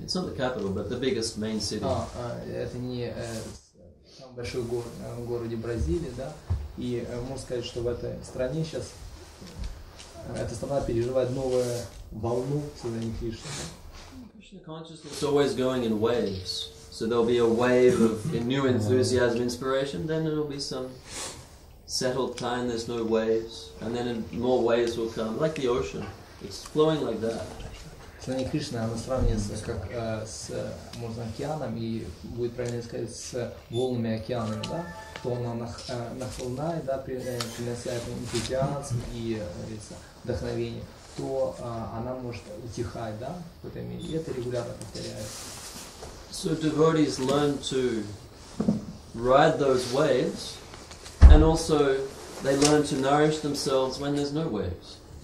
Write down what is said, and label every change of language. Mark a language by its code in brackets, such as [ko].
[en] It's not the capital, but the biggest main city. [ru] Это не самый большой город в городе Бразилии, да. И можно сказать, что в этой стране сейчас эта страна переживает новую волну создания Кришны. [en] Krishna consciousness is always going in waves. So there'll be a wave of new enthusiasm, inspiration, then there'll be some settled time, there's no waves, and then more waves will come, like the ocean. It's flowing like that. [ru] Сознание Кришны, оно сравнивается как с океаном, и будет правильно сказать, с волнами океана, да? То она нахлынает, да, принося энтузиазм и вдохновение, то она может утихать, да, в этом мире. И это регулярно повторяется. [en] So devotees learn to ride those waves, and also they learn to nourish themselves when there's no waves.